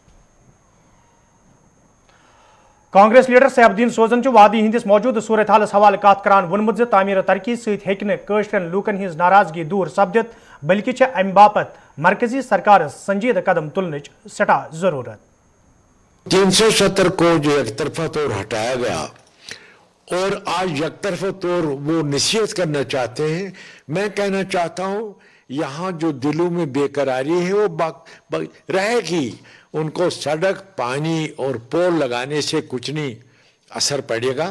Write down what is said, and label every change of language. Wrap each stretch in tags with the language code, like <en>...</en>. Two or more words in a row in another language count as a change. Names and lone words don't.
<ks>کانگریس لیڈر سیف الدین سوزن وادی ہندس موجودہ صورت حالس حوالہ کت کران وونمت ز تعمیر ترقی ست ہیکن لوکن ہز ناراضگی دور سپدت بلکہ ام باپت مرکزی سرکار سنجیدہ قدم تلنچ سٹھا ضرورت.</ks> <ur>370 کو جو یک طرفہ طور ہٹایا گیا اور آج یک طرفہ طور وہ نصیحت کرنا چاہتے ہیں. میں کہنا چاہتا ہوں یہاں جو دلوں میں بے قراری ہے وہ رہے گی. ان کو سڑک پانی اور پول لگانے سے کچھ نہیں اثر پڑے گا.</ur>